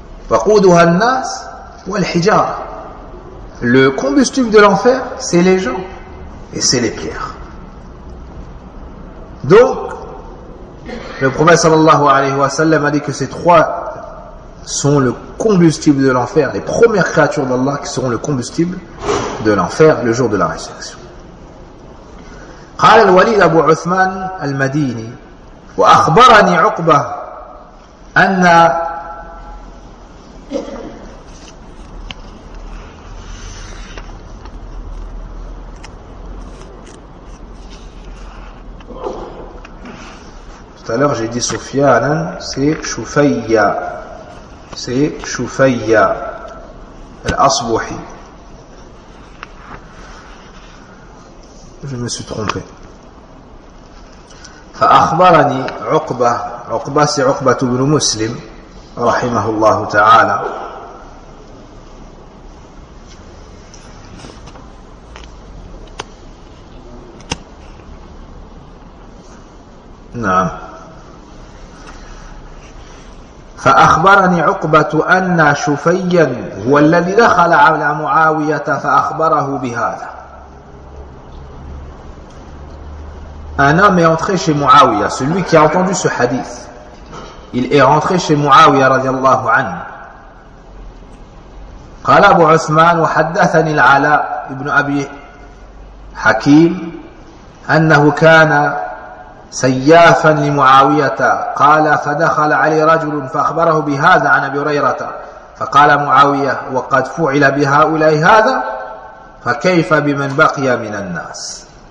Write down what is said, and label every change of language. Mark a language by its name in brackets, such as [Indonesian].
[Arabic] Waqudha an-nas wal-hijara. [French] Le combustible de l'enfer, c'est les gens et c'est les pierres. Donc, le prophète sallallahu alayhi wa sallam a dit que ces trois sont le combustible de l'enfer, les premières créatures d'Allah qui seront le combustible de l'enfer le jour de la résurrection. [Arabic] قال الوليد أبو عثمان المديني وأخبرني عقبة أن [French] Tout à l'heure, j'ai dit Soufiane, hein? c'est Choufaïa, l'Asbouhi. Je me suis trompé. [Arabic] Fa'akhbarani Uqba, [French] Uqba c'est Uqba ibn Muslim, rahimahullah ta'ala. Non. [Arabic] فأخبرني عقبة أن شفيا هو الذي دخل على معاوية فأخبره بهذا. [French] Un homme est entré chez Muawiya, celui qui a entendu ce hadith. Il est rentré chez Muawiya رضي الله عنه. [Arabic] قال أبو عثمان وحدثني العلاء ابن أبي حكيم أنه كان سيافا لمعاوية قال فدخل علي رجل فأخبره بهذا عن أبي هريرة فقال معاوية وقد فعل بهؤلاء هذا فكيف بمن بقي من الناس.